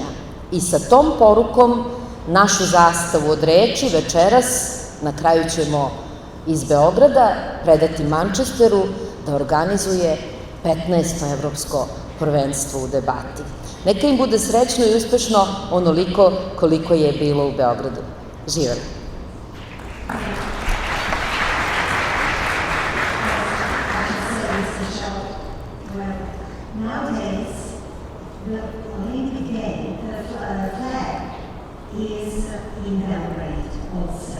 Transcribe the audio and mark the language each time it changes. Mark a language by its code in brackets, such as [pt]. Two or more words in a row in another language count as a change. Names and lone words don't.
[sr] I sa tom porukom našu zastavu od reči večeras, na kraju ćemo iz Beograda predati Manchesteru da organizuje 15. evropsko prvenstvo u debati. Neka im bude srećno i uspešno onoliko koliko je bilo u Beogradu. Živeli! [en] Nowadays, the Olympic game, the flag is in Belgrade also.